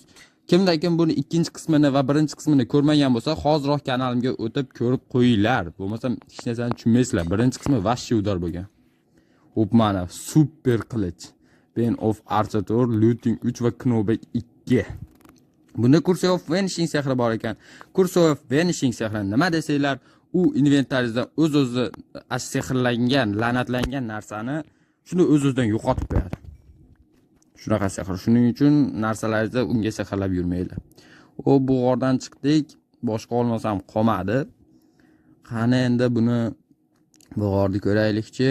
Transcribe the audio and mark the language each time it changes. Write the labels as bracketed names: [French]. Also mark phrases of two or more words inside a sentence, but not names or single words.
[Uzbek] Kimda-kim buni ikkinchi qismini va birinchi qismini ko'rmagan bo'lsa, hozirroq kanalimga o'tib ko'rib qo'yinglar. Bo'lmasa hech narsani tushunmaysizlar. Birinchi qismi [Russian] вообще удар [Uzbek] bo'lgan. Hop, mana super qilich. Bane of Archator, Looting 3 va Knobek 2. Bunda Curse of Vanishing sehri bor ekan. Curse of Vanishing sehri nima desanglar, u inventaringizdan o'z-o'zi sehrlangan, la'natlangan narsani shuni o'z-o'zidan yo'qotib qo'yadi. Shunaqa sehr. Shuning uchun narsalaringizni unga sehrlab yurmanglar. Bu g'ordan chiqdik. Boshqa olmasam qolmadi. Qani endi buni bu g'orni ko'raylikchi.